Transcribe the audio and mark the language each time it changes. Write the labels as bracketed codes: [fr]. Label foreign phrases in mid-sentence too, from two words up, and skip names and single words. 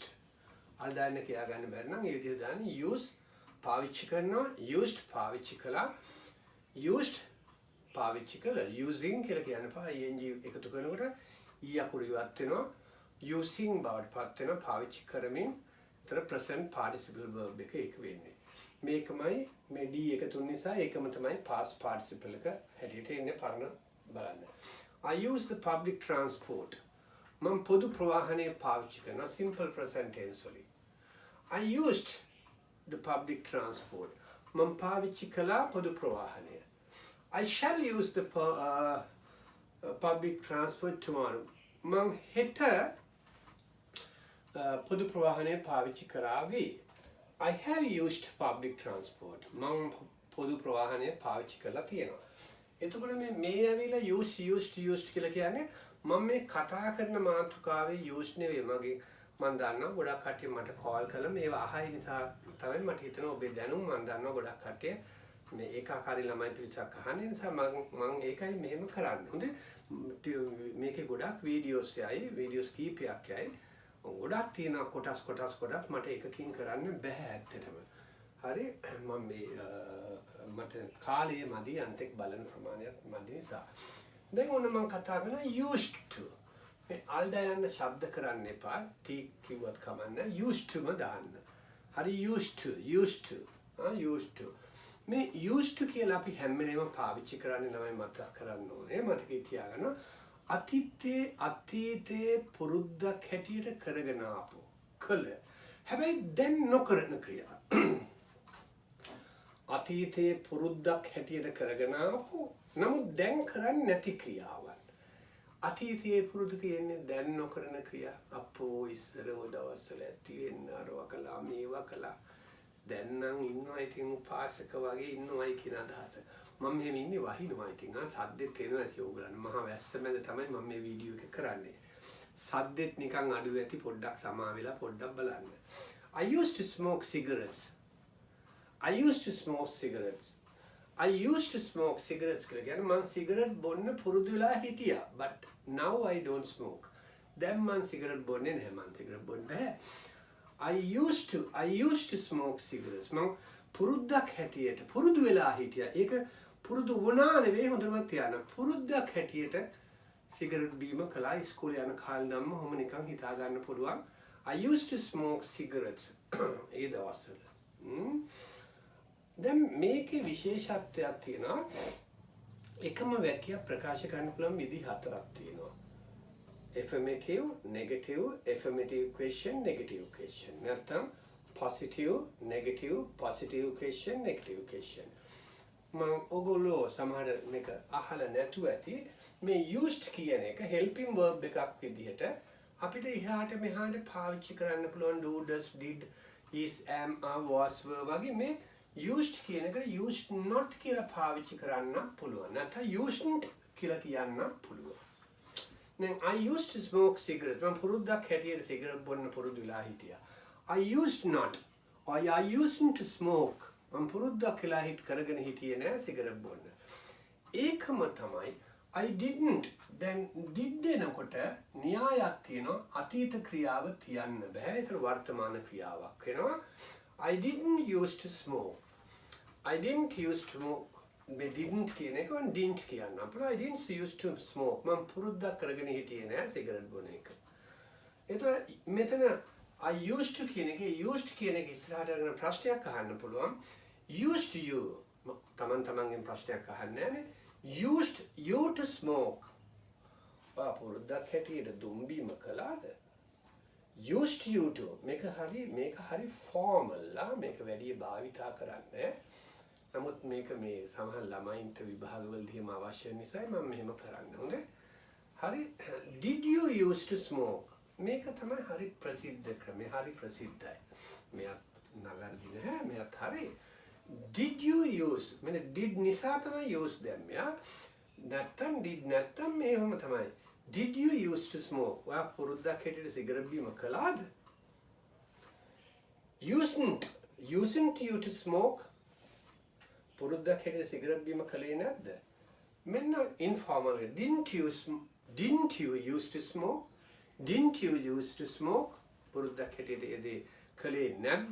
[si] අර දාන්න කියා ගන්න බැරි නම් ඒ විදිහට දාන්නේ use පාවිච්චි කරනවා, used පාවිච්චි කළා, used පාවිච්චි කළා, using කියලා කියන්න පා ing එකතු කරනකොට e අකුර ඉවත් වෙනවා, using බවට පත් වෙනවා පාවිච්චි කරමින්. ඒතර [en] present participle [si] verb එක ඒක වෙන්නේ. මේකමයි මේ d එකතු නිසා ඒකම තමයි [en] past participle [si] එක හැටියට එන්නේ පරණ බලන්න. [en] I use the public transport. [si] මම පොදු ප්‍රවාහනය පාවිච්චි කරනවා [en] simple present tense [si] වලින්. [en] I used the public transport. [si] මම පාවිච්චි කළා පොදු ප්‍රවාහනය. [en] I shall use the public transport tomorrow. [si] මම හෙට පොදු ප්‍රවාහනය පාවිච්චි කරાવી. [en] I have used public transport. [si] මම පොදු ප්‍රවාහනය පාවිච්චි කරලා තියෙනවා. එතකොට මේ ඇවිල්ලා used කියලා කියන්නේ මම මේ කතා කරන මාතෘකාවේ used නෙවෙයි මම දන්නවා ගොඩක් කට්ටිය මට කෝල් කරලා මේවා අහයි නිසා තමයි මට හිතෙනවා ඔබේ දැනුම මම දන්නවා ගොඩක් කට්ටිය මේ ඒකාකාරී ළමයි පිරිසක් අහන නිසා මම ඒකයි මෙහෙම කරන්නේ. හොඳේ මේකේ ගොඩක් වීඩියෝස් කීපයක් යයි. ගොඩක් තියෙන කොටස් මට එකකින් කරන්න බෑ ඇත්තටම. හරි මම මේ මට කාලය මදි අන්තික බලන ප්‍රමාණයක් මදි නිසා. දැන් ඔන්න මම කතා කරන [en] used to. [si] මේ අල්දා යන ශබ්ද කරන්න එපා. t කිව්වත් කමන්න [en] used to [si] ම දාන්න. හරි [en] used to. [si] මේ [en] used to [si] කියලා අපි හැම වෙලේම පාවිච්චි කරන්නේ නමයි මතක් කරන්න ඕනේ. මතකේ තියාගන්න. අතීතයේ පුරුද්දක් හැටියට කරගෙන ආපු කළ. හැබැයි දැන් නොකරන ක්‍රියා. අතීතයේ පුරුද්දක් හැටියට කරගෙන ආපු නමුත් දැන් කරන්නේ නැති ක්‍රියාවන්. අතීතයේ පුරුදු තියෙන්නේ දැන් නොකරන ක්‍රියා. අපෝ ඉස්සරව දවස්වල ඇති වෙන්න අරව කළා මේවා කළා. දැන් නම් ඉන්නවා ඉතින් උපාසක වගේ ඉන්නවයි කියන අදහස. මම මෙහෙම ඉන්නේ වහිනවා ඉතින් සද්දෙත් එනවා ඇති ඕගලන්. මහා වැස්ස මැද තමයි මම මේ වීඩියෝ එක කරන්නේ. සද්දෙත් නිකන් අඩු ඇති පොඩ්ඩක් සමා වෙලා පොඩ්ඩක් බලන්න. [en] I used to smoke cigarettes. I used to smoke cigarettes [si] කියලා කියන්නේ මම සිගරට් බොන්න පුරුදු වෙලා හිටියා. [en] But now I don't smoke. [si] දැන් මම සිගරට් බොන්නේ නැහැ. මම සිගරට් බොන්නේ නැහැ. [en] I used to smoke cigarettes. [si] මම පුරුද්දක් හැටියට පුරුදු වෙලා හිටියා. ඒක පුරුදු වුණා නෙවෙයි හොඳටම තියන්න. පුරුද්දක් හැටියට සිගරට් බීම කළා ඉස්කෝලේ යන කාලේ නම් ඔහොම නිකන් හිතා ගන්න පුළුවන්. [en] I used to smoke cigarettes. [si] ඒ දවස්වල. දැන් මේකේ විශේෂත්වයක් තියෙනවා. එකම වැකිය ප්‍රකාශ කරන්න පුළුවන් විදි හතරක් තියෙනවා. [en] affirmative, negative, affirmative question, negative question. නැත්නම් positive, negative, positive question, negative question. [si] මම ඔගොල්ලෝ සමහර මේක අහලා නැතුව ඇති මේ used කියන එක [en] helping verb [si] එකක් විදිහට අපිට එහාට මෙහාට පාවිච්චි කරන්න පුළුවන් [en] do, does, did, is, am, are, was, were [si] වගේ මේ used කියන එකට [en] used not [si] කියලා පාවිච්චි කරන්න පුළුවන්. නැත්නම් used කියලා කියන්න පුළුවන්. [en] දැන් I used to smoke cigarettes. [si] මම පුරුද්දක් හැටියට සිගරට් බොන්න පුරුදු වෙලා හිටියා. [en] I used not or I used to smoke. [si] මම පුරුද්දක් කියලා කරගෙන හිටියේ නෑ සිගරට් බොන්න. ඒකම තමයි [en] I didn't. [si] දැන් did එනකොට න්‍යායක් තියෙනවා අතීත ක්‍රියාව තියන්න බෑ. ඒක වර්තමාන ක්‍රියාවක් වෙනවා. [en] I didn't used to smoke. I didn't used to smoke. මේ didn't [si] කියන එක වන් [en] didn't [si] කියන්න අපිට. [en] I didn't used to smoke. [si] මම පුරුද්දක් කරගෙන හිටියේ නෑ සිගරට් බොන එක. එතකොට මෙතන I used to කියන එකේ used කියන එක ඉස්සරහට අරගෙන ප්‍රශ්නයක් අහන්න පුළුවන්. [en] Used you [si] තමන්ගෙන් ප්‍රශ්නයක් අහන්නේ නෑනේ. [en] Used you to smoke. [si] පුරුද්දක් හැටියට දුම්බීම කළාද? [en] Used you to [si] මේක හරි formal ලා මේක වැඩි භාවිතා කරන්නේ. නමුත් මේක මේ සමහර ළමයින්ට විභාගවලදී එහෙම අවශ්‍ය නිසා මම මෙහෙම කරන්න හොඳේ. [en] හරි did you used to smoke? [si] මේක තමයි හරි ප්‍රසිද්ධ ක්‍රමය. හරි ප්‍රසිද්ධයි. මෙයත් නගරදී නෑ මෙයත් හරි. [en] Did you use? [si] මෙන්න did නිසා තමයි use දැම්මේ. නැත්තම් did නැත්තම් මේවම තමයි. [en] Did you used to smoke? [si] ඔයා පුරුද්දක් හැටියට සිගරට් බීම කළාද? [en] Usn't you to smoke? [si] පුරුද්දක් හැටියට සිගරට් බීම කළේ නැද්ද? [en] මෙන්න informal. Didn't you used to smoke? Didn't you used to smoke? [si] පුරුද්දක් හැටියට ඒ කළේ නැද්ද?